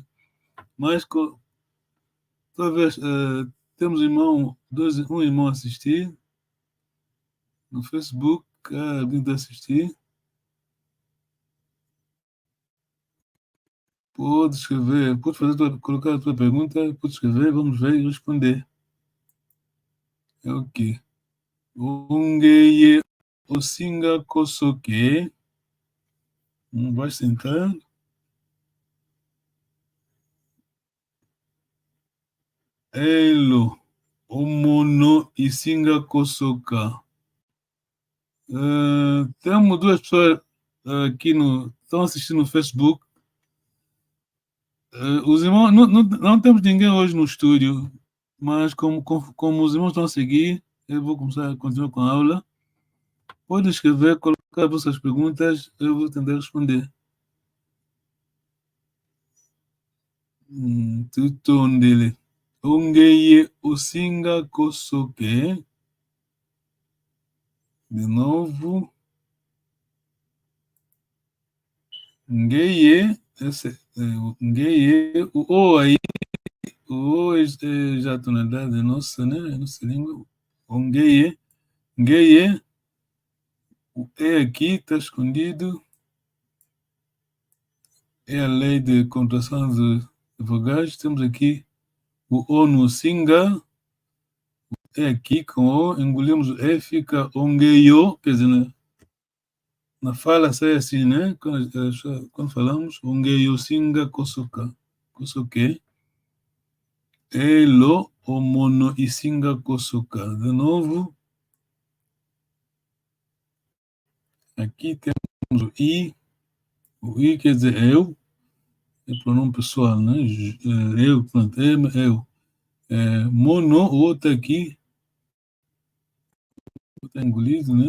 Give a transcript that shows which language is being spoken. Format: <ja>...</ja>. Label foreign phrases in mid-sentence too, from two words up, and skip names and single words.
<pt>Mas talvez temos um irmão a assistir no Facebook, alguém está a assistir. Pode escrever, pode colocar a tua pergunta, pode escrever, vamos ver e responder. É o quê?</pt> <umb>Ongeye osinga kosoke.</umb> <pt>Vai sentar. Elo.</pt> <umb>Omono isinga kosoka.</umb> <pt>Temos 2 pessoas aqui estão assistindo no Facebook. Os irmãos, não temos ninguém hoje no estúdio, mas como os irmãos estão a seguir, eu vou continuar com a aula. Pode escrever, colocar vossas perguntas, eu vou tentar responder.</pt> <umb>Tutondele. Ongeye osinga kosoke.</umb> <pt>De novo. Ngeye. Ngeye. O O aí. O O é já a tonalidade nossa, né? Nossa língua.</pt> <umb>Ongeye. Ngeye.</umb> <pt>O E aqui está escondido. É a lei de contração de vogais. Temos aqui o O no singa. É aqui com O, engolimos o E, fica ongeyo, quer dizer, na fala sai assim, né? Quando falamos,</pt> <umb>ongeyo singa kosoka, kosoke, elo omono e singa kosoka.</umb> <pt>De novo, aqui temos o I quer dizer eu, é pronome pessoal, né? Eu, pronto, eu. Mono, o outro aqui, está engolido, né?</pt>